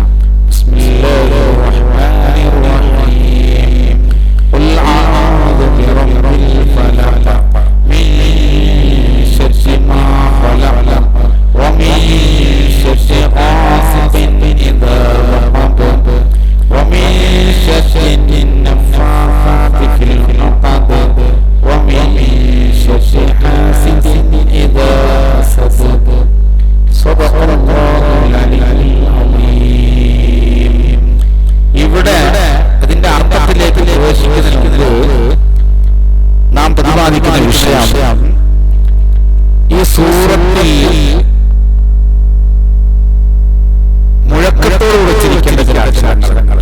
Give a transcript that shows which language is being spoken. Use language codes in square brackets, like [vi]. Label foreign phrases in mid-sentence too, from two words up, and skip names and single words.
[ar] بسم الله الرحمن الرحيم. قل أعوذ برب الفلق من شر ما خلق ومن شر غاسق إذا وقب ومن شر ഖാസിഖിൻ ഇദാ വഖബ വമിൻ ശർരി النفاثات في العقد ومن شر حاسد إذا حسد. صدق الله العلي العظيم. [ml] ഇവിടെ അതിന്റെ അർത്ഥത്തിലേക്ക് പ്രവേശിക്കുന്നതിന് നാം പ്രതിപാദിക്കുന്ന വിഷയം ഈ സൂറത്തിൽ മുഴക്കത്തോട് ഉച്ചരിക്കേണ്ട ചില അക്ഷരങ്ങളുണ്ട്.